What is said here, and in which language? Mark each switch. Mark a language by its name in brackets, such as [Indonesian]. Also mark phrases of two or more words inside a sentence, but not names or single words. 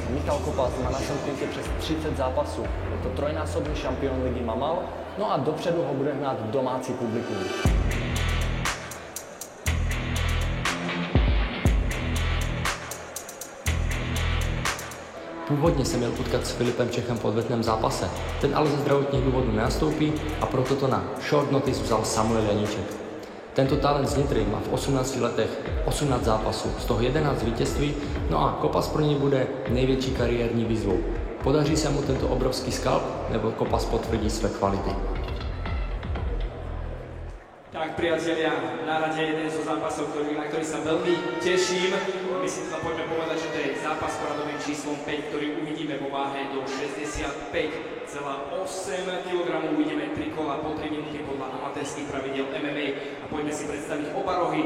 [Czech] Michal Kopas má na svém kontě přes 30 zápasů. Je to trojnásobný šampion ligy Mamal, no a dopředu ho bude hnát domácí publikum. Původně se měl utkat s Filipem Čechem po odvetném zápase, ten ale ze zdravotních důvodů nenastoupí a proto to na [English] short notice [Czech] vzal Samuel Janíček. Tento talent z Nitry má v 18 letech 18 zápasů, z toho 11 vítězství, no a Kopas pro něj bude největší kariérní výzvou. Podaří se mu tento obrovský skalp, nebo Kopas potvrdí své kvality? [Slovak] Tak priatelia, na rade jeden zo zápasov, na ktorý sa veľmi teším. Myslím, že poďme povedať, že to je zápas s poradovým číslom 5, ktorý uvidíme vo váhe do 65,8 kg. Uvidíme 3 kola po 3 minúty podľa amatérskych pravidel MMA. A poďme si predstaviť oba rohy.